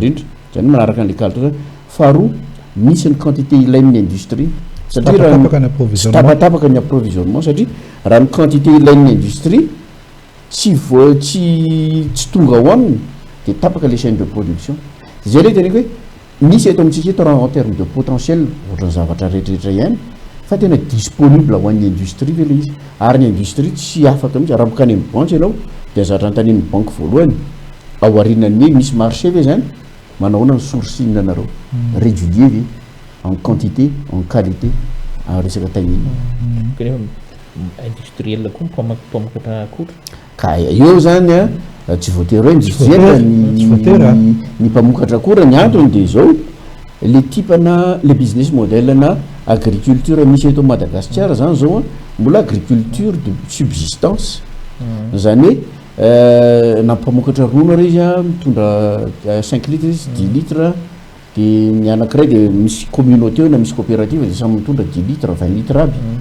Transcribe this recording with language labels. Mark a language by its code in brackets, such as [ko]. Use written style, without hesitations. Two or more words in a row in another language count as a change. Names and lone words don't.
[mg] indrindra zany manaraka an'le qualité zany faharoa misy ny quantité ilain'ny industrie satria tapatapaka ny approvisionnement satria raha ny quantité ilain'ny industrie tsy tonga ao aminy de tapaka le [fr] chaîne de production [mg] zay le tena hoe misy eto amintsika eto raha [fr] en terme de potentiel [mg] ohatrany zavatra rehetrarehetra ihany fa tena disponible ho an'ny industrie ve le izy ary ny industrie tsy afaka mihitsy raha mokany amin'ny banque ianao de zavatra antaniny banque voalohany ao arinany hoe misy marché ve zany manahoana ny sourcing anareo régulier ve [fr] en quantité en qualité [mg] resaka tagnina industriel koa mpamokatra akora ka eo zany a tsy voatery hoe industriel ny mpamokatra akora ny antony de zao le typena le [en] business model [mg] na agriculture misy eto Madagasikara zany zao mbola [fr] agriculture de subsistance [mg] zany hoe na mpamokatra ronono ary izy a mitondra 5 litres izy 10 litres de ny anankiray de misy communauté na misy coopérative de samy mitondra 10 litres 20 litres aby